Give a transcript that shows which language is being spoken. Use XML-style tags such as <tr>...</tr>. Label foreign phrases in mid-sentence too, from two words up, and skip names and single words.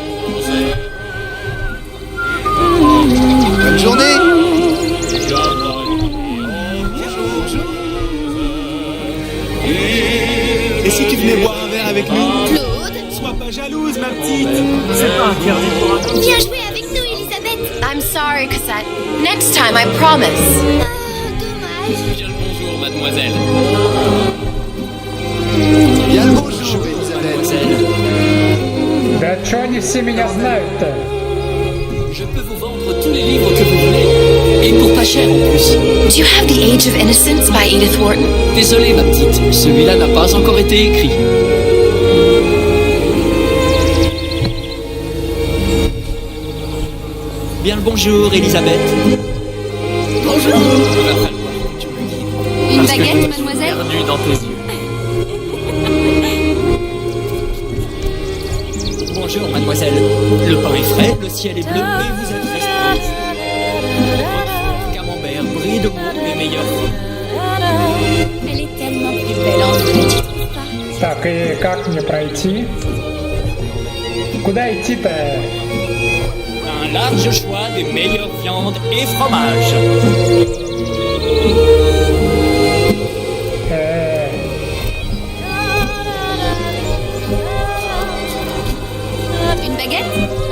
<fr>Bonne journée. Et si tu venais boire un verre avec nous? Claude? Sois pas jalouse, ma petite. C'est pas interdit pour un homme. Viens jouer avec nous, Elisabeth.</fr> <en>I'm sorry, Cassette. Next time, I promise.</en> <fr>Dommage. Bien le bonjour, mademoiselle. Bien le bonjour, Elisabeth.</fr> <ru>Да чё они все меня знают-то?</ru> <fr>Je peux vous vendre tous les livres que vous voulez. Et pour pas cher en plus.</fr> <en>Do you have The Age of Innocence by Edith Wharton?</en> <fr>Désolé, ma petite. Celui-là n'a pas encore été écrit. Bien le bonjour, Elisabeth. Bonjour. Une baguette, mademoiselle? Perdu dans tes yeux. Bonjour, mademoiselle. Le pain est frais, le ciel est bleu et vous êtes resplendissante. Camembert brille de moi, mes meilleurs fruits. Elle est tellement plus belle en vrai, tu trouves pas?</fr> <ru>Так, и как мне пройти? Куда идти-то?</ru> <fr>Un large choix des meilleures viandes et fromages. Une baguette?</fr>